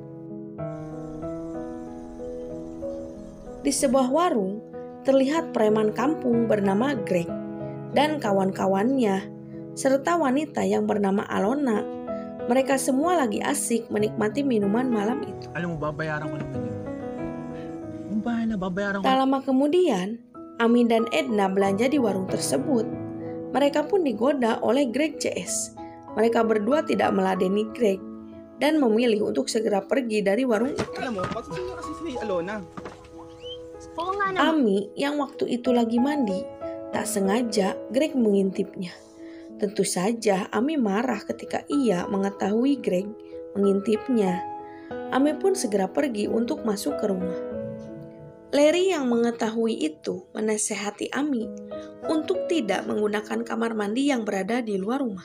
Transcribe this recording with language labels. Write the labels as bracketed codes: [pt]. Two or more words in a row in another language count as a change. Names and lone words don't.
[id] Di sebuah warung, terlihat preman kampung bernama Greg dan kawan-kawannya, serta wanita yang bernama Alona. Mereka semua lagi asik menikmati minuman malam itu. [tl] Alam mo, babayaran ko naman yun. Babayaran ko. [id] Tak lama kemudian, Ami dan Edna belanja di warung tersebut. Mereka pun digoda oleh Greg CS. Mereka berdua tidak meladeni Greg dan memilih untuk segera pergi dari warung itu. [tl] Alam mo, pagsasabi kasi si Alona. Oo nga naman. [id] Ami yang waktu itu lagi mandi, tak sengaja Greg mengintipnya. Tentu saja Ami marah ketika ia mengetahui Greg mengintipnya. Ami pun segera pergi untuk masuk ke rumah. Larry yang mengetahui itu menasehati Ami untuk tidak menggunakan kamar mandi yang berada di luar rumah.